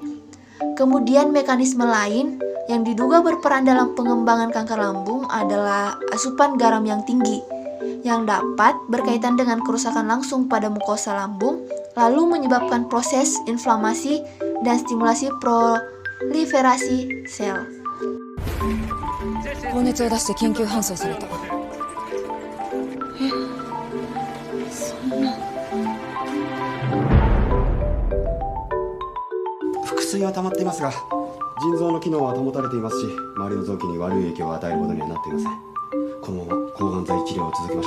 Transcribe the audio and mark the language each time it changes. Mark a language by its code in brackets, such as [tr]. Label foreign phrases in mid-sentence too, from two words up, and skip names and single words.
[id] Kemudian mekanisme lain yang diduga berperan dalam pengembangan kanker lambung adalah asupan garam yang tinggi, yang dapat berkaitan dengan kerusakan langsung pada mukosa lambung, lalu menyebabkan proses inflamasi dan stimulasi proliferasi sel. [ja] 高熱を出して緊急搬送された。そんな。腹水は溜まっていますが、腎臓の機能は保たれていますし、周りの臓器に悪い影響を与えることにはなっていません。このまま抗がん剤治療を続けましょう。はい。